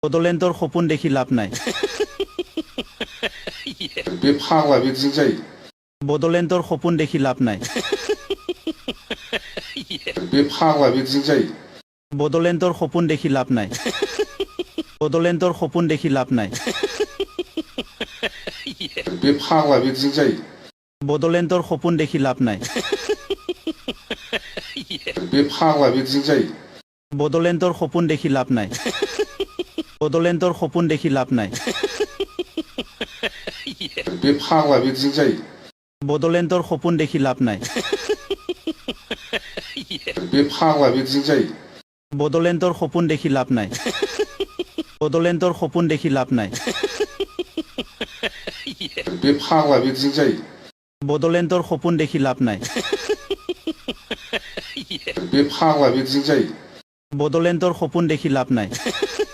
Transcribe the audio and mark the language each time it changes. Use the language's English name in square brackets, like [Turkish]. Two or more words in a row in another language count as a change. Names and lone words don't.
[Assamese] বডোলেণ্ডৰ সপোন দেখি লাভ নাই [Bodo] बे फाग्ला बिदिजों जायो [Assamese] বডোলেণ্ডৰ সপোন দেখি লাভ নাই [Bodo] बे फाग्ला बिदिजों जायो [Assamese] বডোলেণ্ডৰ সপোন দেখি লাভ নাই বডোলেণ্ডৰ সপোন দেখি লাভ নাই [Bodo] बे फाग्ला बिदिजों जायो [Assamese] বডোলেণ্ডৰ সপোন দেখি লাভ নাই [Bodo] बे फाग्ला बिदिजों जायो [Assamese] বডোলেণ্ডৰ সপোন দেখি লাভ নাই বডোলেণ্ডৰ সপোন দেখি লাভ নাই [Bodo] बे फाग्ला बिदिजों जायो [Assamese] বডোলেণ্ডৰ সপোন দেখি লাভ নাই [Bodo] बे फाग्ला बिदिजों जायो [Assamese] বডোলেণ্ডৰ সপোন দেখি লাভ নাই বডোলেণ্ডৰ সপোন দেখি লাভ নাই [Bodo] बे फाग्ला बिदिजों जायो [Assamese] বডোলেণ্ডৰ সপোন দেখি লাভ নাই [Bodo] बे फाग्ला बिदिजों जायो [Assamese] বডোলেণ্ডৰ সপোন দেখি লাভ নাই